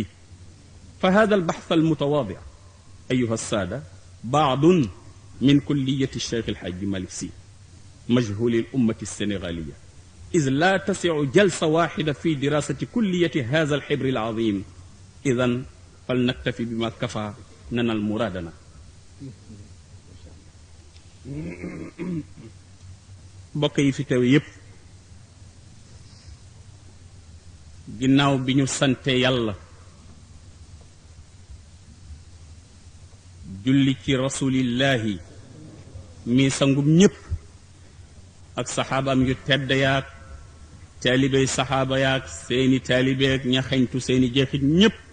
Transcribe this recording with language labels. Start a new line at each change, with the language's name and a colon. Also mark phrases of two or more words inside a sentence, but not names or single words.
Arabic: فهذا البحث المتواضع أيها السادة بعض من كلية الشيخ الحاج مالك سي مجهول الأمة السنغالية، إذ لا تسع جلسة واحدة في دراسة كلية هذا الحبر العظيم. إذن فلنكتفي بما كفى ننال مرادنا.
Wolof: mbokk yi fi teew yépp, ginnaaw bi ñu sante yàlla julli ci rasulillahi mi sangum ñépp ak saxaabaam yu tedd yaak taalibey saxaaba yaak seeni taalibeek ña xeñtu seeni jeexit ñépp,